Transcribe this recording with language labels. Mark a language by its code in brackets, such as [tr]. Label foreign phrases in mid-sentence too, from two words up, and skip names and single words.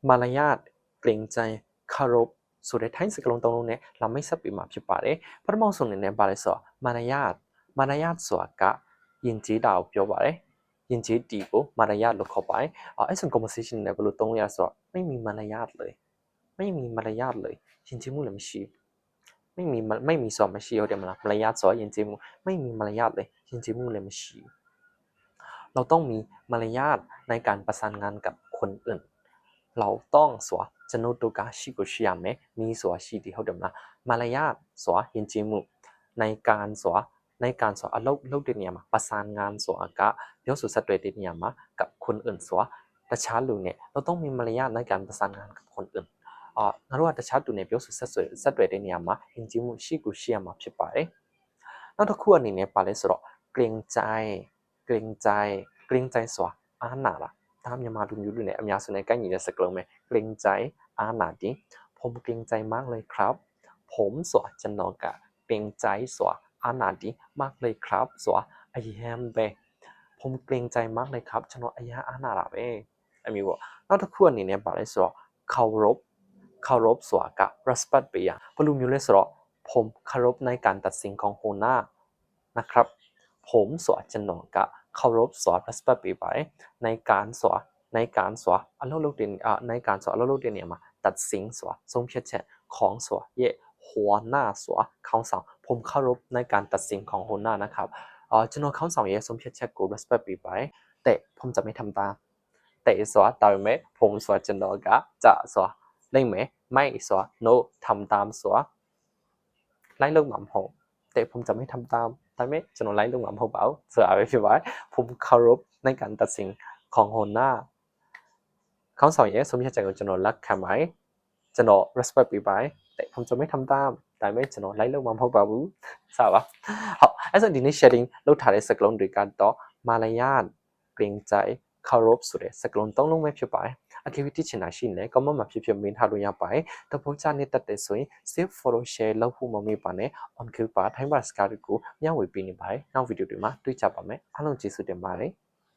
[th] มารยาท เกรงใจ เคารพ [my] ဆိုတဲ့ထိုင်းစကလုံးသုံးလုံးနဲ့လာမိတ်ဆက်ပြီးမှဖြစ်ပါတယ်ပထမဆုံးအနေနဲ့ပါလဲဆိုတော့မလာယဆိုတာကယဉ်ကျေးတာကိုပြောပါတယ်ယဉ်ကျေးတီကိုမလာယလို့ခေါ်ပါတယ် အဲ့ဆို conversation နဲ့ဘယ်လိုသုံးရဆိုတော့ [th] ไม่มีมารยาทเลยไม่มีมารยาทเลย [my] ယဉ်ကျေးမှုလည်းမရှိ [th] ไม่มี [my] ဆိုမရှိဟုတ်တယ်မလားမารยาทဆိုယဉ် [th] ကျေးမှုไม่มีมารยาทเลย [my] ယဉ်ကျေးမှုလည်းမရှိ [th] เราต้องมีมารยาทในการประสานงานกับคนอื่นเราต้อง [my] ဆိုကျွန်တော်တို့ကရှိကိုရှိရမယ်มีရှိတယ်ဟုတ်တယ်မလားมารยาทဆိုယဉ်ကျေးမှု [th] ในการ [my] အလုပ်တဲ့နေရာမှာประสานงานဆိုတာကပြောဆိုဆက်သွယ်တဲ့နေရာမှာ [th] กับคนอื่น [my] တခြားလူနဲ့ [th] เราต้องมีมารยาทในการประสานงานกับคนอื่น [my] ငါတို့ကတခြားသူနဲ့ပြောဆိုဆက်သွယ်တဲ့နေရာမှာယဉ်ကျေးမှုရှိကိုရှိရမှာဖြစ်ပါတယ်နောက်တစ်ခုအနေနဲ့ပါလဲဆိုတော့เกรงใจ ဆိုတာအားနာတာဒါမြန်မာလူမျိုးတွေနဲ့အများစုနဲ့ကိုက်ညီတဲ့စကားလုံးပဲเกรงใจအားนาดิ [th] ผมเกรงใจมากเลยครับผม [my] ဆိုတာကျွန်တော်ကเกรงใจဆိုတာအားနာ [th] ดิมากเลยครับ [my] ဆိုတာအယံပဲ [th] ผมเกรงใจมากเลยครับ [my] ကျွန်တော်အယံအားနာတာပဲအမျိုးပေါ့နောက်တစ်ခုအနေနဲ့ပါလဲဆိုတော့เคารพဆိုတာက respect ပေးရဘယ်လိုမျိုးလဲဆိုတော့ [th] ผมเคารพในการตัดสินของหัวหน้านะครับผม [my] ဆိုတာကျွန်တော်ကเคารพဆိုတာ respect ပေးပါတယ် [th] ในการ [my] ဆိုတာအလုပ်လုပ်တဲ့ [th] ในการ [my] ဆိုတာအလုပ်လုပ်တဲ့နေရာမှာตัดสินဆိုတာဆုံးဖြတ်ချက်ของဆိုတာရဲ့หัวหน้าဆိုတာ ခေါင်းဆောင် [th] ผมเคารพในการตัดสินของหัวหน้านะครับ [my] ကျွန်တော်ခေါင်းဆောင်ရဲ့ဆုံးဖြတ်ချက်ကို respect ပေးပါတယ် [th] แต่ผมจะไม่ทำตามแต่ [my] ဆိုတာဒါပေမဲ့ผมဆိုတာကျွန်တော်ကจะဆိုတာလိမ့်မယ် ไม่ဆိုတာ no [th] ทำตาม [my] ဆိုတာလိုက်လုပ်မှာမဟုတ် [th] แต่ผมจะไม่ทำตาม [my] ဒါပေမဲ့ကျွန်တော်လိုက်လုပ်မှာမဟုတ်ပါဘူးဆိုတာပဲဖြစ်ပါတယ် [th] ผมเคารพในการ ตัดสินของหัวหน้า [my] ခေါင်းဆောင်ရဲ့ဆုံးဖြတ်ချက်ကိုကျွန်တော်လက်ခံပါတယ်ကျွန်တော် respect ပေးပါတယ် [th] แต่ผมจะไม่ทำตาม [my] ဒါပေမဲ့ကျွန်တော်လိုက်လုပ်မှာမဟုတ်ပါဘူးစပါဟုတ်အဲ့ဆိုဒီနေ့ sharing လုပ်ထားတဲ့စကားလုံးတွေကတော့မာလယာ [th] เกรงใจเคารพ [my] ဆိုတဲ့စကားလုံးသုံးလုံးပဲဖြစ်ပါတယ်အကယ်၍သိချင်တာရှိရင် comment မှာဖြစ်မင်းထားလို့ရပါတယ်တပုတ်ချနဲ့တက်တယ်ဆိုရင် [en] save follow share [my] လုပ်ဖို့မမေ့ပါနဲ့ [en] on click [my] ပါ [en] time bar [my] စကားတွေကိုမျှဝေပေးနေပါတယ်နောက်ဗီဒီယိုတွေမှာတွေ့ကြပါမယ်အားလုံးကျေးဇူးတင်ပါတယ်